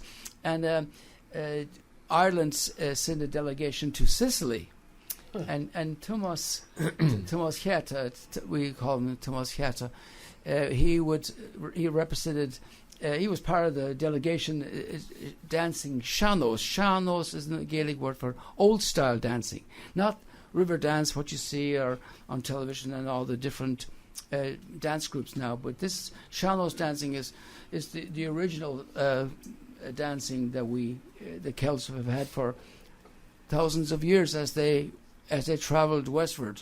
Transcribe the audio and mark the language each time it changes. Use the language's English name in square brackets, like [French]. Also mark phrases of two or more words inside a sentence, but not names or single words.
[English] And Ireland sent a delegation to Sicily. And Thomas Heta, we call him Thomas Heta, he represented. He was part of the delegation dancing sean-nós. Sean-nós is a Gaelic word for old style dancing, not river dance, what you see or on television and all the different dance groups now. But this sean-nós dancing is the original dancing that the Celts have had for thousands of years as they travelled westward.